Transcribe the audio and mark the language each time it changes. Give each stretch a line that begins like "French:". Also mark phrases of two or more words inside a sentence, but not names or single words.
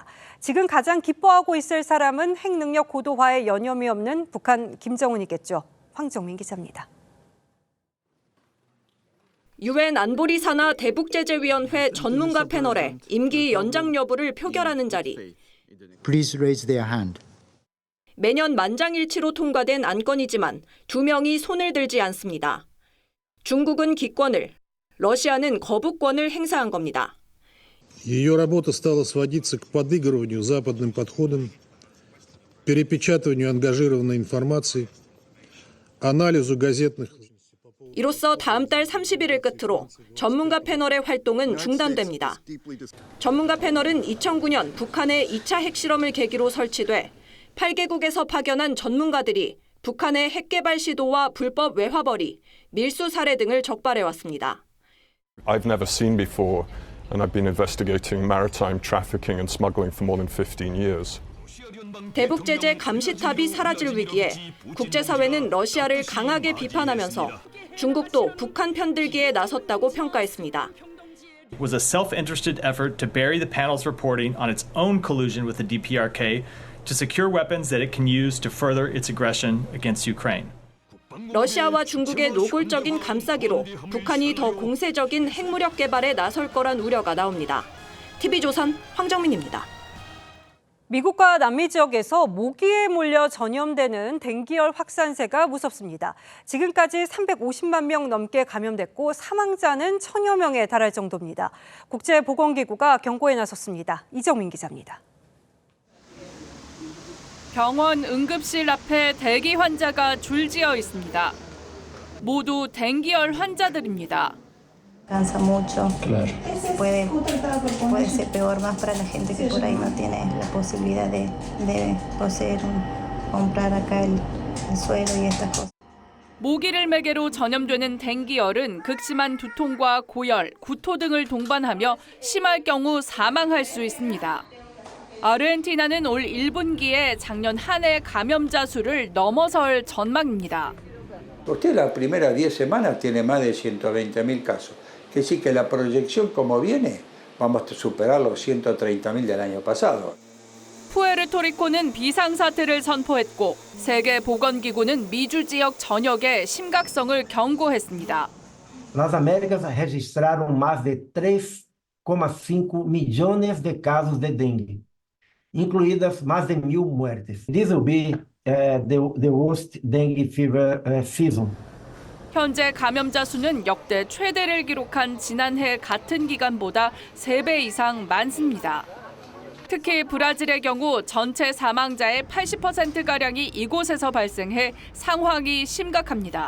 Korean: 지금 가장 기뻐하고 있을 사람은 핵능력 고도화에 여념이 없는 북한 김정은이겠죠. 황정민 기자입니다. 유엔 안보리 산하 대북제재위원회 전문가 패널의 임기 연장 여부를 표결하는 자리.
English: Please raise their hand.
Korean: 매년 만장일치로 통과된 안건이지만 2명이 손을 들지 않습니다. 중국은 기권을, 러시아는 거부권을 행사한 겁니다.
Russian: Ее работа стала сводиться к подыгрыванию западным подходам, перепечатыванию ангажированной информации, анализу газетных.
Korean: 이로써 다음 달 30일을 끝으로 전문가 패널의 활동은 중단됩니다. 전문가 패널은 2009년 북한의 2차 핵실험을 계기로 설치돼 8개국에서 파견한 전문가들이 북한의 핵개발 시도와 불법 외화벌이, 밀수 사례 등을 적발해왔습니다.
English: I've never seen before, and I've been investigating maritime trafficking and smuggling for more than 15 years.
Korean: 대북 제재 감시탑이 사라질 위기에 국제사회는 러시아를 강하게 비판하면서 중국도 북한 편들기에 나섰다고 평가했습니다.
English: It was a self-interested effort to bury the panel's reporting on its own collusion with the DPRK to secure weapons that it can use to further its aggression against Ukraine.
Korean: 러시아와 중국의 노골적인 감싸기로 북한이 더 공세적인 핵무력 개발에 나설 거란 우려가 나옵니다. TV조선 황정민입니다. 미국과 남미 지역에서 모기에 몰려 전염되는 댕기열 확산세가 무섭습니다. 지금까지 350만 명 넘게 감염됐고 사망자는 1000여 명에 달할 정도입니다. 국제보건기구가 경고에 나섰습니다. 이정민 기자입니다. 병원 응급실 앞에 대기 환자가 줄지어 있습니다. 모두 댕기열 환자들입니다.
Spanish: Cansa mucho. Claro. Puede ser peor más para la gente que por ahí no tiene la posibilidad de poseer comprar acá el suelo y estas cosas.
Korean: 모기를 매개로 전염되는 댕기열은 극심한 두통과 고열, 구토 등을 동반하며 심할 경우 사망할 수 있습니다. 아르헨티나는 올 1분기에 작년 한 해 감염자 수를 넘어설 전망입니다.
Spanish: Usted las primeras 10 semanas tiene más de 120.000 casos. Que sí que la proyección como viene, vamos a superar los 130.000 del año pasado.
Korean: 푸에르토리코는 비상사태를 선포했고 세계보건기구는 미주 지역 전역의 심각성을 경고했습니다.
Spanish: Las Américas registraron más de 3,5 millones de casos de dengue, incluidas más de 1,000 muertes.
English: This will be the worst dengue fever season.
Korean: 현재 감염자 수는 역대 최대를 기록한 지난해 같은 기간보다 3배 이상 많습니다. 특히 브라질의 경우 전체 사망자의 80%가량이 이곳에서 발생해 상황이 심각합니다.